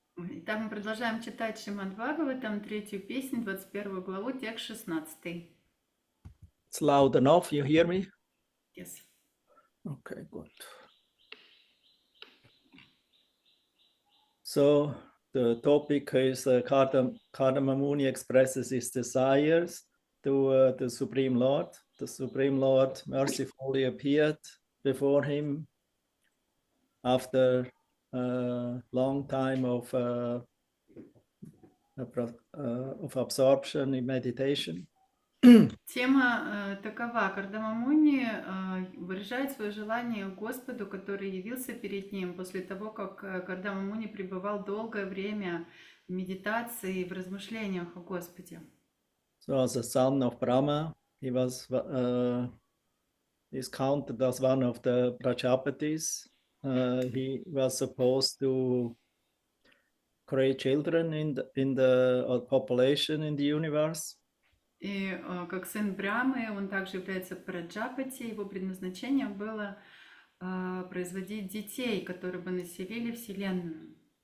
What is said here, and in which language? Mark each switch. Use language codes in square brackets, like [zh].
[ru] Итак, мы продолжаем читать Шримад Бхагаватам, 3-ю песнь, 21 главу, текст 16. [en] It's loud enough, you hear me? Yes. Okay, good. So the topic is Kardama Muni expresses his desires to the Supreme Lord. The Supreme Lord mercifully appeared before him after a long time of absorption in meditation. [ru] Тема такова. Кардама Муни выражает свое желание Господу, который явился перед ним после того, как Кардама Муни пребывал долгое время в медитации и в размышлениях о Господе. [en] So as a son of Brahma, he was is counted as one of the Prajapatis. He was supposed to create children in the population in the universe. [ru] И как сын Брамы, он также является Праджапати. Его предназначением было производить детей, которые бы населили Вселенную.